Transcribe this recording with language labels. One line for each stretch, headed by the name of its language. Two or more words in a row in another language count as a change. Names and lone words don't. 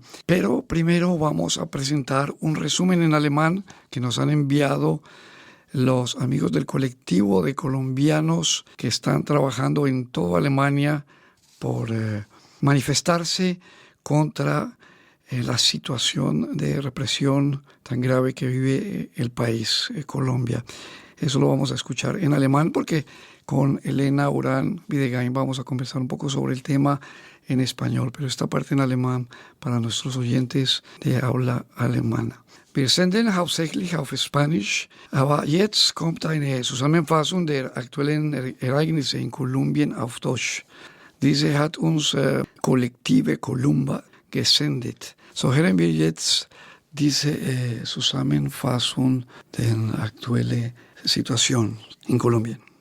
Spanish: Pero primero vamos a presentar un resumen en alemán que nos han enviado los amigos del colectivo de colombianos que están trabajando en toda Alemania por manifestarse contra la situación de represión tan grave que vive el país, Colombia. Eso lo vamos a escuchar en alemán porque con Elena Urán Videgain vamos a conversar un poco sobre el tema en español, pero esta parte en alemán para nuestros oyentes de habla alemana.
German: Wir senden hauptsächlich auf Spanisch, aber jetzt kommt eine Zusammenfassung der aktuellen Ereignisse in Kolumbien auf Deutsch. Diese hat uns Kollektive Columba gesendet. So hören wir jetzt diese Zusammenfassung der aktuellen Situation in Kolumbien.